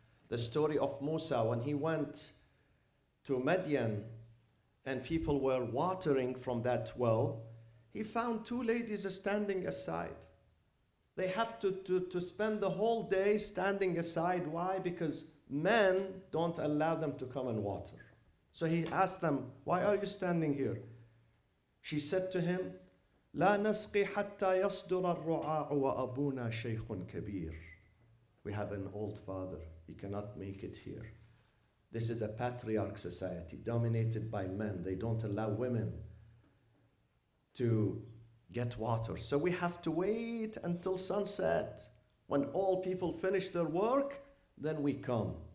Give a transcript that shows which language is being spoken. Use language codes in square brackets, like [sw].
[en] The story of Musa when he went to Madian and people were watering from that well, he found two ladies standing aside. They have to spend the whole day standing aside. Why? Because men don't allow them to come and water. So he asked them, why are you standing here? She said to him, [ar] لا نسقي حتى يصدر الرعاع وأبونا شيخ كبير. [en] We have an old father. He cannot make it here. This is a patriarch society dominated by men. They don't allow women to get water. So we have to wait until sunset. When all people finish their work, then we come.